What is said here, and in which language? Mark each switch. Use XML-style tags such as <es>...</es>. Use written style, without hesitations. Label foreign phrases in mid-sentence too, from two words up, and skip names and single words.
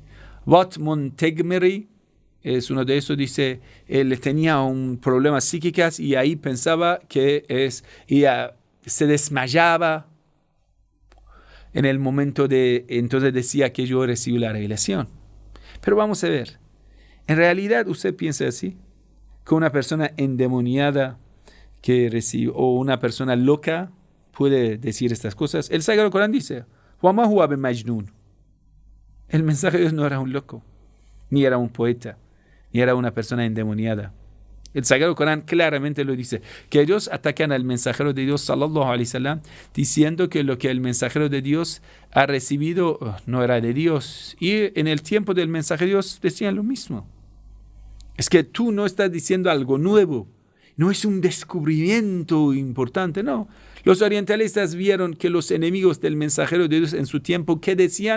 <es>Watt Montgomery es uno de esos, dice, él tenía un problema psíquico y ahí pensaba que se desmayaba en el momento entonces decía que yo recibí la revelación. Pero vamos a ver, en realidad usted piensa así, que una persona endemoniada que recibe, o una persona loca puede decir estas cosas. El Sagrado Corán dice,</es> <ar>وَمَا هُوَ بِمَجْنُونَ.</ar> <es>El mensaje de Dios no era un loco, ni era un poeta, ni era una persona endemoniada. El Sagrado Corán claramente lo dice, que ellos atacan al mensajero de Dios,</es> <ar>صلى الله عليه وسلم,</ar> <es>diciendo que lo que el mensajero de Dios ha recibido no era de Dios. Y en el tiempo del mensaje de Dios decían lo mismo. Es que tú no estás diciendo algo nuevo, no es un descubrimiento importante, no. Los orientalistas vieron que los enemigos del mensajero de Dios en su tiempo, ¿qué decían?</es>